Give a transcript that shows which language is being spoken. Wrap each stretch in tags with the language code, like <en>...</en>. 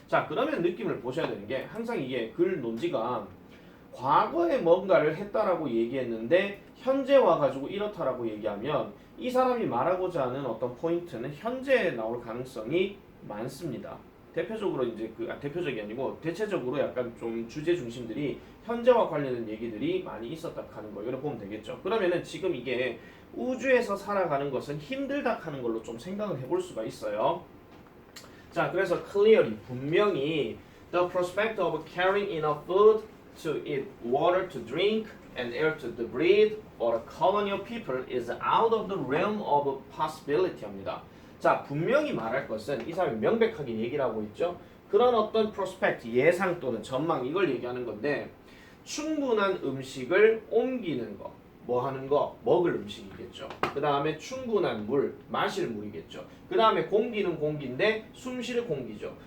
<ko>자, 그러면 느낌을 보셔야 되는 게 항상 이게 글 논지가 과거에 뭔가를 했다라고 얘기했는데 현재 와가지고 이렇다라고 얘기하면 이 사람이 말하고자 하는 어떤 포인트는 현재에 나올 가능성이 많습니다. 대표적으로 이제 대표적이 아니고 대체적으로 약간 좀 주제 중심들이 현재와 관련된 얘기들이 많이 있었다 하는 거 이걸 보면 되겠죠. 그러면은 지금 이게 우주에서 살아가는 것은 힘들다 하는 걸로 좀 생각을 해볼 수가 있어요. 자, 그래서</ko> <en>clearly</en> <ko>분명히</ko> <en>the prospect of carrying enough food to eat, water to drink, and air to breathe for a colony of people is out of the realm of possibility</en> <ko>합니다. 자, 분명히 말할 것은 이 사람이 명백하게 얘기를 하고 있죠. 그런 어떤 prospect, 예상 또는 전망 이걸 얘기하는 건데 충분한 음식을 옮기는 거, 뭐 하는 거? 먹을 음식이겠죠. 그 다음에 충분한 물, 마실 물이겠죠. 그 다음에 공기는 공기인데 숨 쉴 공기죠.</ko>